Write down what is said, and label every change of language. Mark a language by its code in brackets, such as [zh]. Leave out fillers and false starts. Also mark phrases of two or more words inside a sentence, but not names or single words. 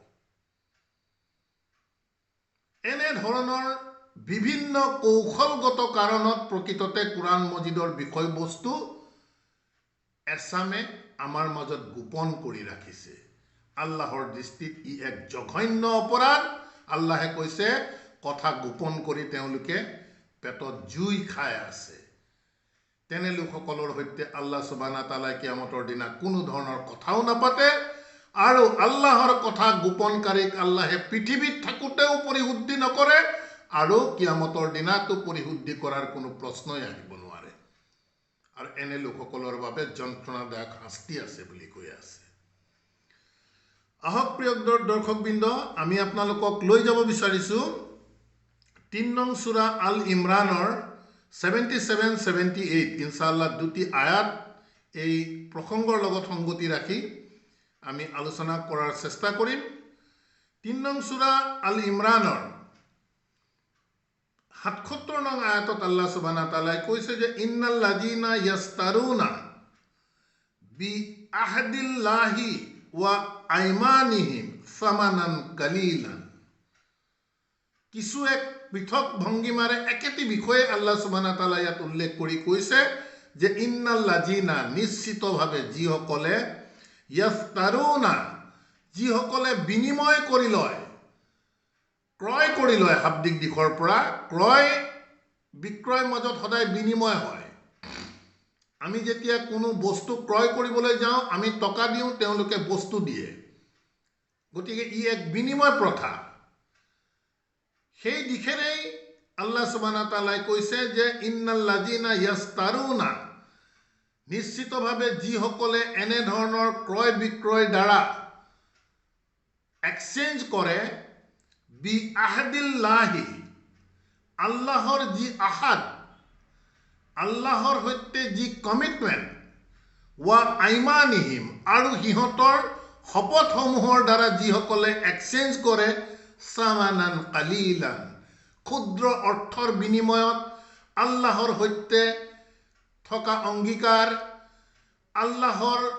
[as] এনেধৰণৰ বিভিন্ন কৌশলগত কাৰণত প্ৰকৃততে কোৰাণ মজিদৰ বিষয়বস্তু এছামে আমাৰ মাজত গোপন কৰি ৰাখিছে। আল্লাহৰ দৃষ্টিত ই এক জঘন্য অপৰাধ। আল্লাহে কৈছে, কথা গোপন কৰি তেওঁলোকে পেটত জুই খাই আছে। তেনে লোকসকলৰ সৈতে [ar] الله سبحانه وتعالى [as] কিয়ামতৰ দিনা কোনো ধৰণৰ কথাও নাপাতে, আৰু আল্লাহৰ কথা গোপনকাৰীক আল্লাহে পৃথিৱীত থাকোঁতেও পৰিশুদ্ধি নকৰে, আৰু কিয়ামতৰ দিনাতো পৰিশুদ্ধি কৰাৰ কোনো প্ৰশ্নই আহিব নোৱাৰে। আৰু এনে লোকসকলৰ বাবে যন্ত্ৰণাদায়ক শাস্তি আছে বুলি কৈ আছে। আহক প্ৰিয় দৰ্শকবৃন্দ, আমি আপোনালোকক লৈ যাব বিচাৰিছোঁ 3 নং সূৰা আল ইমৰানৰ 77-78 ইনশাআল্লাহ দুটি আয়াত এই প্ৰসংগৰ লগত সংগতি ৰাখি আমি আলোচনা কৰাৰ চেষ্টা কৰিম। ৩ নং সূৰা আল ইমৰানৰ ৭৭ নং আয়াতত [ar] الله سبحانه وتعالى [as] কৈছে যে [ar] إن الذين يشترون بعهد الله وأيمانهم ثمنا قليلا. [as] কিছু এক পৃথক ভংগীমাৰে একেটি বিষয়ে [ar] الله سبحانه وتعالى [as] ইয়াত উল্লেখ কৰি কৈছে যে [ar] إن الذين [as] নিশ্চিতভাৱে যিসকলে ইয়াস্তাৰুনা যিসকলে বিনিময় কৰি লয়, ক্ৰয় কৰি লয়, শাব্দিক দিশৰ পৰা ক্ৰয় বিক্ৰয় মাজত সদায় বিনিময় হয়। আমি যেতিয়া কোনো বস্তু ক্ৰয় কৰিবলৈ যাওঁ আমি টকা দিওঁ, তেওঁলোকে বস্তু দিয়ে, গতিকে ই এক বিনিময় প্ৰথা। সেই দিশেৰেই [ar] الله سبحانه وتعالى [as] কৈছে যে [ar] إن الذين يشترون [as] নিশ্চিতভাৱে যিসকলে এনেধৰণৰ ক্ৰয় বিক্ৰয় দ্বাৰা এক্সচেঞ্জ কৰে [ar] بعهد الله [as] আল্লাহৰ যি আহাদ, আল্লাহৰ সৈতে যি কমিটমেণ্ট, [ar] وأيمانهم [as] আৰু সিহঁতৰ শপতসমূহৰ দ্বাৰা যিসকলে এক্সচেঞ্জ কৰে [ar] ثمنا قليلا [as] ক্ষুদ্ৰ অৰ্থৰ বিনিময়ত আল্লাহৰ সৈতে থকা অংগীকাৰ, আল্লাহৰ